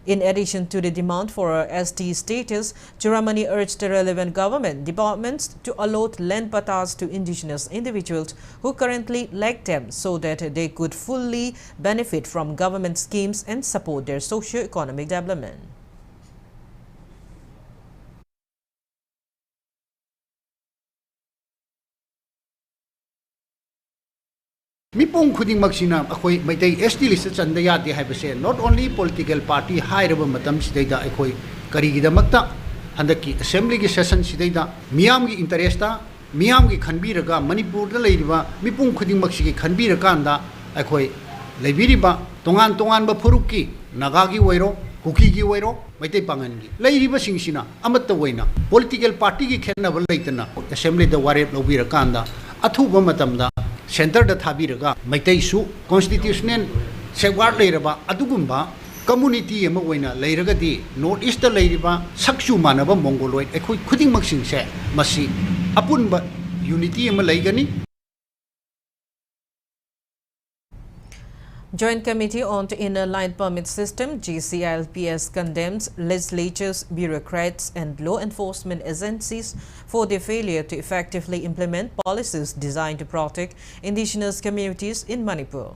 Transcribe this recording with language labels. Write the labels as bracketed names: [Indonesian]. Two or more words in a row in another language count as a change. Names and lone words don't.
[English] In addition to the demand for a ST status, Churamani urged the relevant government departments to allot land patas to indigenous individuals who currently lack them so that they could fully benefit from government schemes and support their socio-economic development. [Manipuri] Mipong khuding magsina akoi Meetei [English] ST list [Manipuri] chanda yade haibase [English] not only political party [Manipuri] hairaba matam sidaida akoi karigidamakta handaki assembly gi session sidaida miyam gi interesta miyam gi khanbiraga Manipur da leiriba mipong khuding magsigi khanbiraga anda akoi leibiriba tongan ba furuki naga gi wairo kuki gi wairo Meetei pangan gi leiriba singsina amatta waina [English] political party [Manipuri] gi khenna leitana assembly da warep lobiraga anda athuba matamda Center da thabiraga Meetei su [English] constitutional safeguard [Manipuri] leiraba adugumba community ama oina leiraga di [English] north east [Manipuri] da leiriba saksu manaba mongoloid ekhoi khuding maksing se masi apunba unity ama leigani. [English] Joint Committee on the Inner Line Permit System JCILPS condemns legislatures, bureaucrats and law enforcement agencies for their failure to effectively implement policies designed to protect indigenous communities in Manipur.